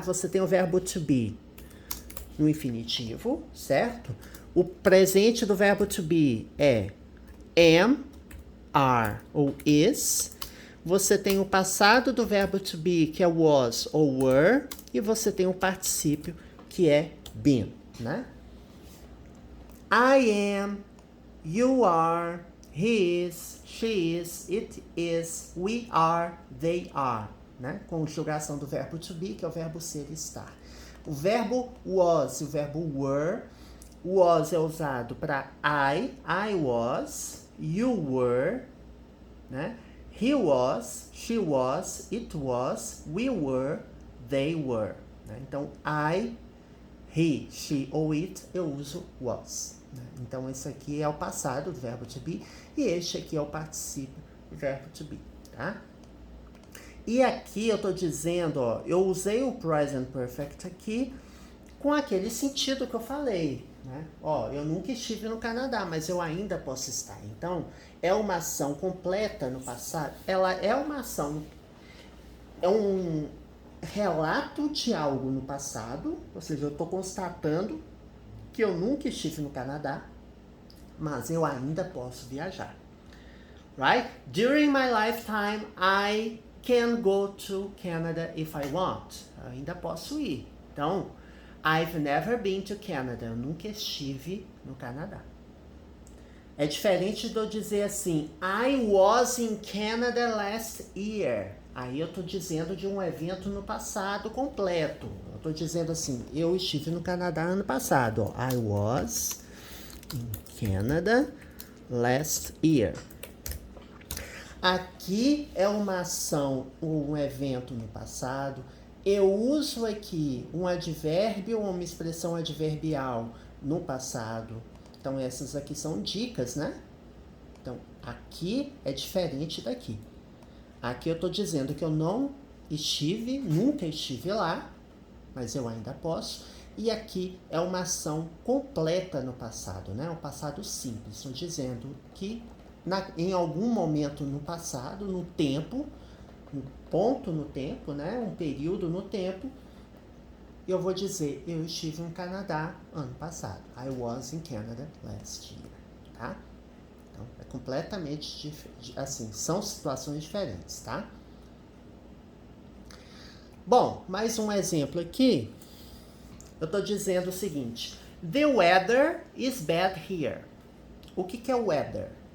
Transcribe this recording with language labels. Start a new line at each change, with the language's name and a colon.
Portuguese: Você tem o verbo to be no infinitivo, certo? O presente do verbo to be é am, are ou is. Você tem o passado do verbo to be, que é was ou were. E você tem o particípio, que é been, né?
English: I am, you are, he is, she is, it is, we are, they are, né?
Portuguese: Conjugação do verbo to be, que é o verbo ser e estar. O verbo was e o verbo were. Was é usado para
English: I was, you were,
Portuguese: né?
English: He was, she was, it was, we were, they were.
Portuguese: Né? Então, I, he, she ou it, eu uso was. Né? Então, esse aqui é o passado do verbo to be e este aqui é o particípio do verbo to be, tá? E aqui eu estou dizendo, ó, eu usei o present perfect aqui com aquele sentido que eu falei, né? Ó, eu nunca estive no Canadá, mas eu ainda posso estar. Então, é uma ação completa no passado. Ela é uma ação, é um relato de algo no passado, ou seja, eu estou constatando que eu nunca estive no Canadá, mas eu ainda posso viajar.
English: Right? During my lifetime, I can go to Canada if I want.
Portuguese: Eu ainda posso ir. Então,
English: I've never been to Canada.
Portuguese: Eu nunca estive no Canadá. É diferente de eu dizer assim,
English: I was in Canada last year.
Portuguese: Aí eu estou dizendo de um evento no passado completo. Eu estou dizendo assim, eu estive no Canadá ano passado. Ó.
English: I was in Canada last year.
Portuguese: Aqui é uma ação ou um evento no passado. Eu uso aqui um advérbio ou uma expressão adverbial no passado. Então, essas aqui são dicas, né? Então, aqui é diferente daqui. Aqui eu estou dizendo que eu não estive, nunca estive lá, mas eu ainda posso. E aqui é uma ação completa no passado, né? Um passado simples. Estou dizendo que em algum momento no passado, no tempo, um ponto no tempo, né? Um período no tempo, eu vou dizer, eu estive no Canadá ano passado.
English: I was in Canada last year,
Portuguese: tá? Então, é completamente diferente, assim, são situações diferentes, tá? Bom, mais um exemplo aqui. Eu tô dizendo o seguinte,
English: the weather is bad here.
Portuguese: O que é weather?